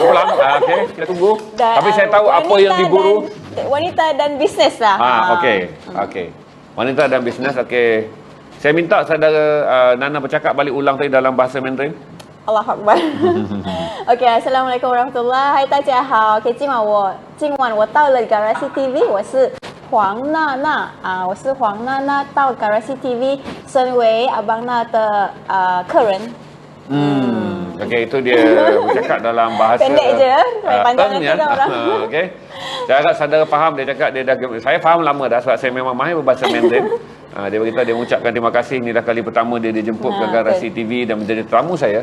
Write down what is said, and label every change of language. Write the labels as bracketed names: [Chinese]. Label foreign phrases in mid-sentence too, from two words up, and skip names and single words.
[Malay] Okey, kita tunggu. Tapi saya tahu apa yang diburu. Wanita dan bisnes lah. Okey. Wanita dan bisnes. Okey. Saya minta saudara Nana bercakap balik ulang tadi dalam bahasa Mandarin. [Arabic] الله أكبر. OK， السلام عليكم ورحمة الله, [Chinese] 大家好。OK， 今晚我到了 Garasi TV， 我是黄娜娜我是黄娜娜，到 Garasi TV 身为Abang Na 的客人。 [Malay] Okey, itu dia bercakap dalam bahasa pendek je, panjang nanti dah orang. Okey. Saya harap saudara faham dia cakap dia dah, saya faham lama dah sebab saya memang mahir berbahasa Mandarin. Dia beritahu dia mengucapkan terima kasih, ini dah kali pertama dia dijemput ke Garasi TV dan menjadi tamu saya.